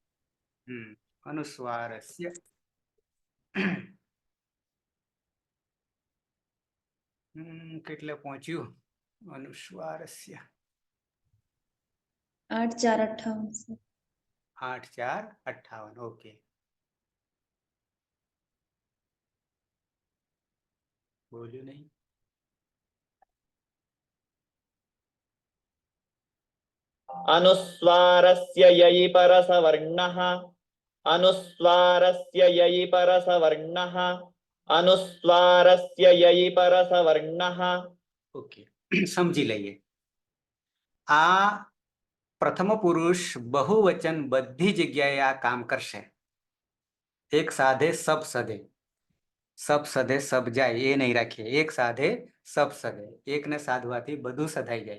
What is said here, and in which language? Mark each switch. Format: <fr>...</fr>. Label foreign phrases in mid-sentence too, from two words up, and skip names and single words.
<gu>અનુસ્વારસ્ય કેટલે પહોંચ્યું? અનુસ્વારસ્ય 8 4 58 8 4 58. ઓકે, બોલ્યું નહીં.</gu> <sa>अनुस्वारस्य ययि परसवर्णः अनुस्वारस्य ययि परसवर्णः अनुस्वारस्य ययि परसवर्णः.</sa> <gu>ઓકે, સમજી લઈએ. આ પ્રથમ પુરુષ બહુવચન બધી જગ્યાએ આ કામ કરશે.</gu> <hi>एक साधे सब सदे, सब सदे सब जाय</hi> <gu>એ નહીં રાખીએ.</gu> <hi>एक साधे सब सदे,</hi> <gu>એકને સાધવાથી બધું સધાઈ જાય.</gu>